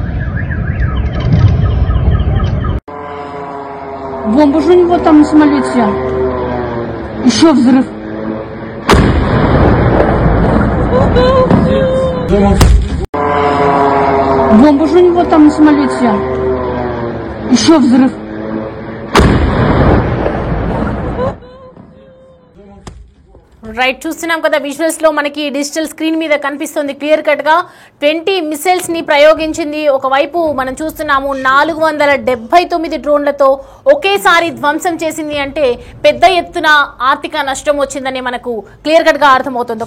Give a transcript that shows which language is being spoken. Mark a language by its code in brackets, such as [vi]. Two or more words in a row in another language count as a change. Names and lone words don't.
[ru] Бомба же у него там на самолете. Еще взрыв. Бомба же у него там на самолете. Еще взрыв. [te] రైట్, చూస్తున్నాం కదా విజువల్స్ లో మనకి [en] digital screen [te] మీద కనిపిస్తుంది [en] clear cut [te] గా. 20 మిసైల్స్ ని ప్రయోగించింది. ఒకవైపు మనం చూస్తున్నాము 479 డ్రోన్లతో ఒకేసారి ధ్వంసం చేసింది అంటే పెద్ద ఎత్తున ఆర్థిక నష్టం వచ్చిందని మనకు [en] clear cut [te] గా అర్థమవుతుంది.